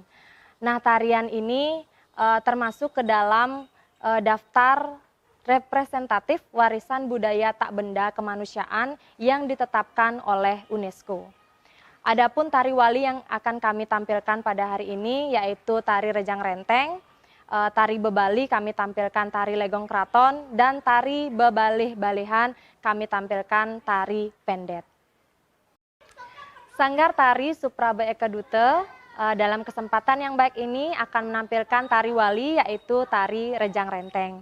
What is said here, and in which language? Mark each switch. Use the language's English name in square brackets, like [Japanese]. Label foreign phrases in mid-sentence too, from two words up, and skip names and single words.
[Indonesian] Nah, tarian ini termasuk ke dalam daftar representatif warisan budaya tak benda kemanusiaan yang ditetapkan oleh UNESCO. Adapun tari wali yang akan kami tampilkan pada hari ini yaitu tari Rejang Renteng, tari bebali kami tampilkan tari Legong Kraton, dan tari bebalih-balihan kami tampilkan tari pendet. Sanggar Tari Suprabe Ekadute dalam kesempatan yang baik ini akan menampilkan tari wali yaitu tari Rejang Renteng.